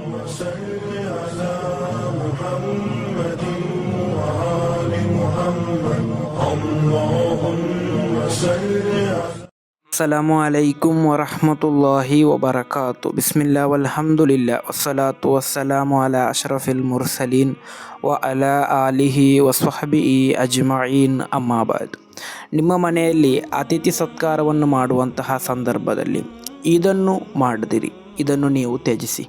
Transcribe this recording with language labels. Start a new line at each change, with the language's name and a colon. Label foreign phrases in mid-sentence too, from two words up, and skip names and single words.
Arabic: صل على محمد وآل محمد اللهم صل على السلام عليكم ورحمة الله وبركاته. بسم الله والحمد لله والصلاة والسلام على أشرف المرسلين وعلى آله وصحبه أجمعين أما بعد.
Kannada: ನಿಮ್ಮ ಮನೆಯಲ್ಲಿ ಅತಿಥಿ ಸತ್ಕಾರವನ್ನು ಮಾಡುವಂತಹ ಸಂದರ್ಭದಲ್ಲಿ ಇದನ್ನು ಮಾಡದಿರಿ, ಇದನ್ನು ನೀವು ತ್ಯಜಿಸಿ.